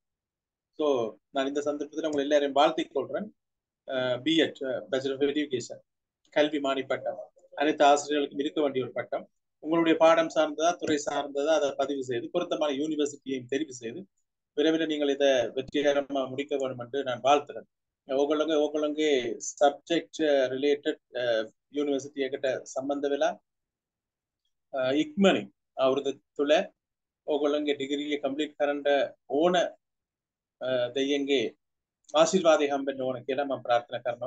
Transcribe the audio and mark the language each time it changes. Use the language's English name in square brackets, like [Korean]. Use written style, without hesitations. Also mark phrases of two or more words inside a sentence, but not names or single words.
[Tamil] ஸோ நான் இந்த சந்தர்ப்பத்தில் உங்களை எல்லாரையும் வாழ்த்திக் கொள்றேன். [English] B.Ed Bachelor of Education [Tamil] கல்வி மாணி பட்டம் அனைத்து ஆசிரியர்களுக்கும் இருக்க வேண்டிய ஒரு பட்டம். உங்களுடைய பாடம் சார்ந்ததா துறை சார்ந்ததா அதை பதிவு செய்து பொருத்தமான யூனிவர்சிட்டியையும் தெரிவு செய்து விரைவில் நீங்கள் இதை வெற்றிகரமாக முடிக்க வேண்டும் என்று நான் வாழ்த்துறேன். [Sinhala] ඔගොල්ලන්ගේ [English] subject related university [Sinhala] එකට සම්බන්ධ වෙලා ඉක්මනින් අවුරුදු තුල ඔගොල්ලන්ගේ [English] degree complete [Sinhala] කරන්න ඕන දෙයියන්ගේ ආශිර්වාදය හම්බෙන්න ඕන කියලා මම ප්‍රාර්ථනා කරනවා.